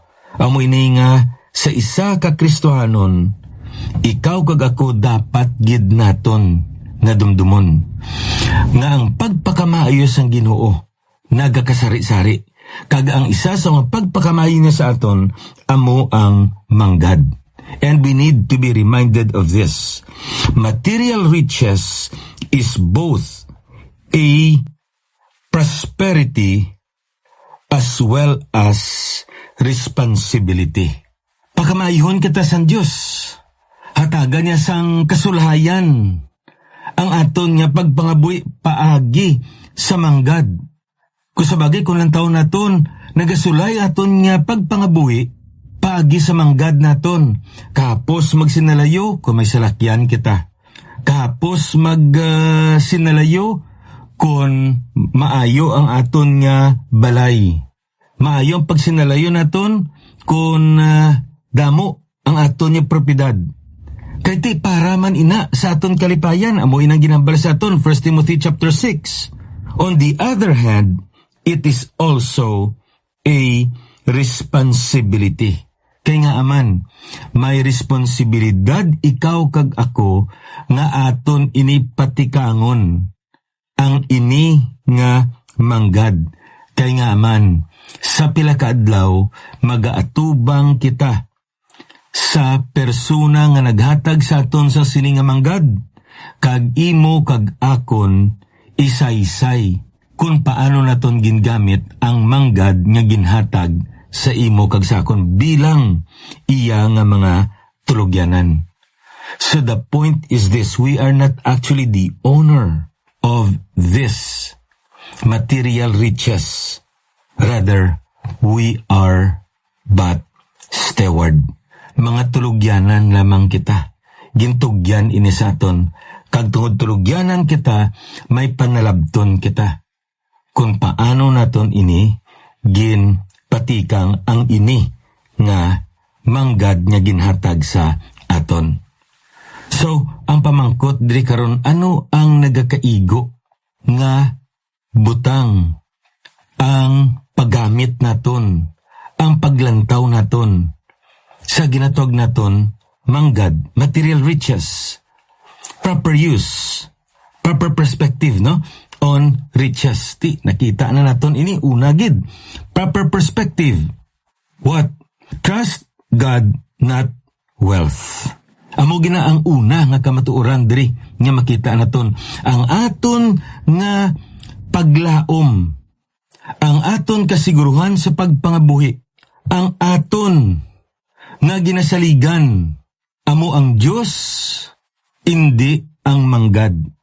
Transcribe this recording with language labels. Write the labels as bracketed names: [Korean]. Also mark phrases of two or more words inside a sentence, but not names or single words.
[Hiligaynon] Amo ini nga sa isa ka Kristohanon, ikaw kag ako dapat gid naton nga dumdumon nga ang pagpakamaayo sang Ginoo nagakasari-sari, kag ang isa sa mga pagpakamaayo niya sa aton amo ang manggad. [English] And we need to be reminded of this. Material riches is both a prosperity as well as responsibility. [Hiligaynon] Pagkamayhon kita sa Diyos, hatagan niya sang kasulayan ang aton nga pagpangabuhi paagi sa manggad. Kung sabagay kung lang taon naton, nagasulay aton nga pagpangabuhi paagi sa manggad naton. Kahapos magsinalayo kung may salakyan kita. Kahapos magsinalayo kung maayo ang aton nga balay. Maayo ang pagsinalayo naton kung damo ang aton niya propiedad. Kay ti para man ina sa aton kalipayan, amo inang ginambal sa aton, 1 Timothy chapter 6. [English] On the other hand, it is also a responsibility. [Hiligaynon] Kay nga aman, may responsibilidad ikaw kag ako nga aton ini patikangon ang ini nga manggad. Kay nga aman, sa pila ka adlaw magaatubang kita sa persona nga naghatag sa aton sa sini nga manggad, kag imo kag akon isaysay kung paano naton gingamit ang manggad nga ginhatag sa imo kag sakon bilang iya nga mga tulogyanan. [English] So the point is this, we are not actually the owner of this material riches. Rather, we are but steward. [Hiligaynon] Mga tulogyanan lamang kita. Gintugyan ini sa aton. Kag tungod tulogyanan kita, may panalabton kita. Kung paano naton ini patikang ang ini nga manggad nga ginhatag sa aton. So, ang pamangkot diri karon, ano ang nagakaigo nga butang ang paggamit naton, ang paglantaw naton sa ginatog naton manggad, [English] material riches, proper use, proper perspective, no? On riches. [Hiligaynon] Nakita na naton ini una gid. [English] Proper perspective. What? Trust God, not wealth. [Hiligaynon] Amo gina ang una nga kamatuoran diri nga makita naton. Ang aton nga paglaom, ang aton kasiguruhan sa pagpangabuhi, ang aton nga ginasaligan, amo ang Dios, hindi ang manggad.